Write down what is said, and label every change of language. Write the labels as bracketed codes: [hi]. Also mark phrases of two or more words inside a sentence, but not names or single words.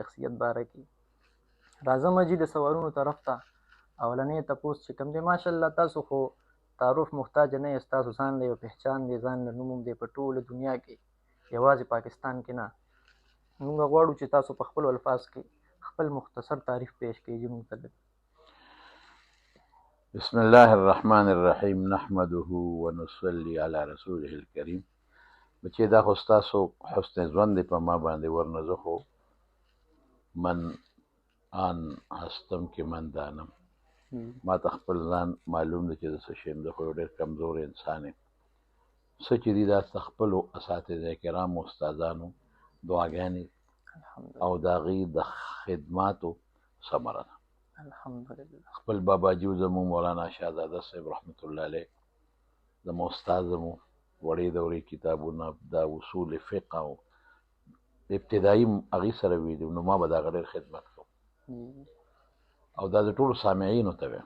[ps] شخصیت باره کې. راځم جی د سوالونو طرف ته. اولنی تپوس چې کوم دی، ماشاءالله تاسو خو تعارف محتاج نه یې، ستاسو ځان له یو پهچان دی، ځان له نوم دی په ټوله دنیا کې، یوازې پاکستان کې نه. موږ غواړو چې تاسو په خپلو الفاظ کې خپل مختصر تعریف پیش کړئ جی موږ ته. [ar] بسم الله الرحمن الرحیم نحمده ونصلي على رسوله الکریم. [ps] بچې دا خو ستاسو حسن ژوند دی په ما باندې، ورنه زه خو [fa] من آن هستم که من دانم. [ps] ما ته خپل ځان معلوم دی چې زه څه شی یم. زه خو یو ډېر کمزوری انسان یم. څه چې دي دا د خپلو اساتذه کرامو استادانو دعاګانې او د هغوی د خدماتو ثمره ده. الحمدلله. خپل باباجي زموږ مولانا شهزاده صاحب [ar] رحمت الله علیه [ps] زموږ استاد، زموږ وړې دورې کتابونه دا اصول فقه او ابتدایي هغې سره ویلي، نو ما به د هغه ډېر خدمت کوم او دا د ټولو سامعینو ته ویم.